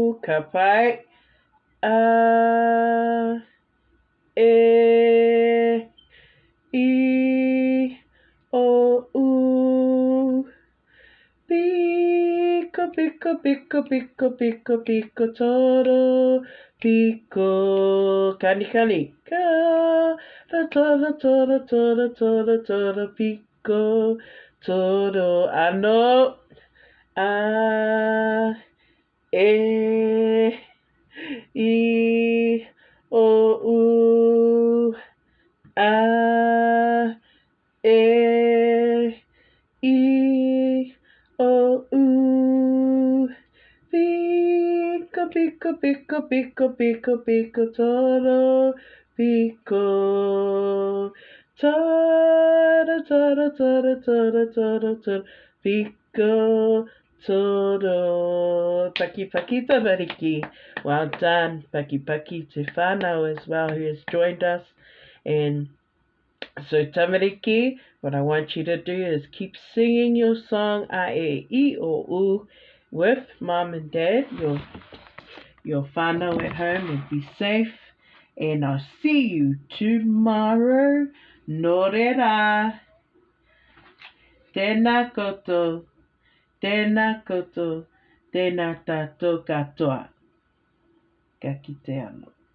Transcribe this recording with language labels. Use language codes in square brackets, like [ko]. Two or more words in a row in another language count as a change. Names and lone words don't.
[mi] kapai. E, I, O, U. Pico, pico, pico, pico, pico, pico, toro, pico, cani, cani, toro, toro, toro, toro, toro, pico, toro, ano, a, e, I, O, U, a, e, I, O, U. Pico, pico, pico, pico, pico, pico, toro, pico. Toro, toro, toro, toro, toro, toro, pico, toro. Paki, Pakita Bariki. [en] Well done, Paki Paki Tefano as well, who has joined us. And so, Tamariki, what I want you to do is keep singing your song A, E, O, U with mom and dad. You'll find out at home and be safe. And I'll see you tomorrow. [mi] Norera. Tēnā koutou. Tēnā koutou. Tēnā tātou katoa. Ka kite anō.